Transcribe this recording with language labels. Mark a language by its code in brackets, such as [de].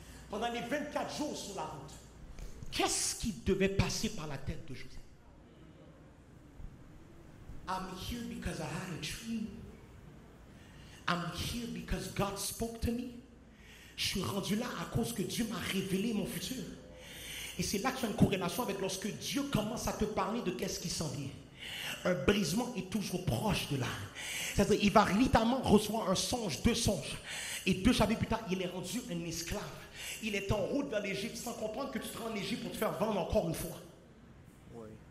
[fr] Pendant les 24 jours sur la route, qu'est-ce qui devait passer par la tête de Joseph? [en] I'm here because I had a dream. I'm here because God spoke to me. [fr] Je suis rendu là à cause que Dieu m'a révélé mon futur. Et c'est là qu'il y a une corrélation avec lorsque Dieu commence à te parler de qu'est-ce qui s'en vient. Un brisement est toujours proche de là. C'est-à-dire il va littéralement recevoir un songe, 2 songes. Et 2 chapitres plus tard, il est rendu un esclave. Il est en route vers l'Égypte sans comprendre que tu te rends en Égypte pour te faire vendre encore une fois. Oui.